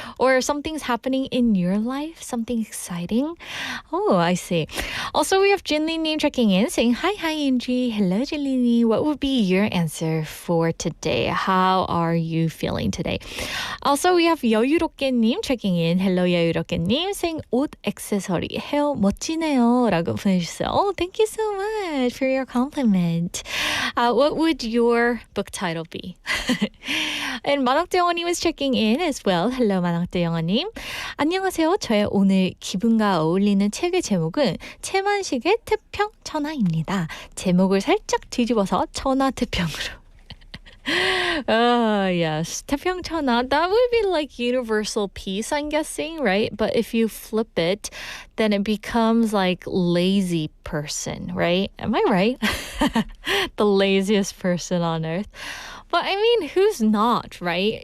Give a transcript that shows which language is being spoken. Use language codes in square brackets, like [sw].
[en] Or something's happening in your life? Something exciting? Oh, I see. Also, we have Jinli Nim checking in saying, Hi, Angie. Hello, Jinli. What would be your answer for today? How are you feeling today? Also, we have 여유롭게님 checking in. Hello, [ko] 여유롭게님 saying 옷, 액세서리, 헤어 멋지네요 라고 보내주셨어요. [en] Oh, thank you so much for your compliment. What would your book title be? And 만학대 영어님 is checking in as well. Hello, [ko] 만학대 영어님. 안녕하세요. 저의 오늘 기분과 어울리는 책의 제목은 채만식의 태평천하입니다. 제목을 살짝 뒤집어서 천하태평으로. [en] Yes. 태평천하. That would be like universal peace, I'm guessing, right? But if you flip it, then it becomes like lazy person, right? Am I right? The laziest person on earth. But I mean, who's not, right?